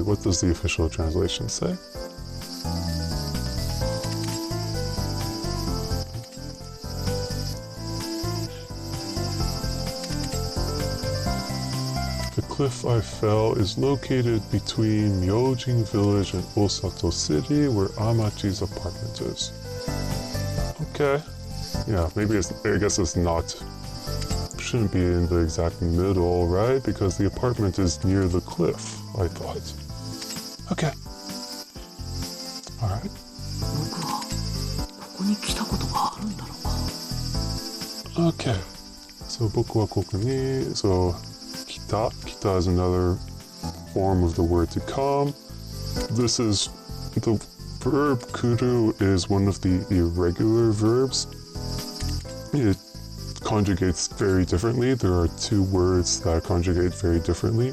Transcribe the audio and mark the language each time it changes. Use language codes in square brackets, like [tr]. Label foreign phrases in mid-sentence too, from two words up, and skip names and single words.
[en] What does the official translation say? The cliff I fell is located between Myojin Village and Osato City, where Amachi's apartment is. Okay. Yeah, maybe I guess it's not. Shouldn't be in the exact middle, right? Because the apartment is near the cliff, I thought. Okay. Alright. [ja] 僕はここに来たことがあるんだろうか。 [en] Okay. So, [ja] 僕はここに. [en] So, kita. Kita is another form of the word to come. This is the verb kuru is one of the irregular verbs. It conjugates very differently. There are two words that conjugate very differently.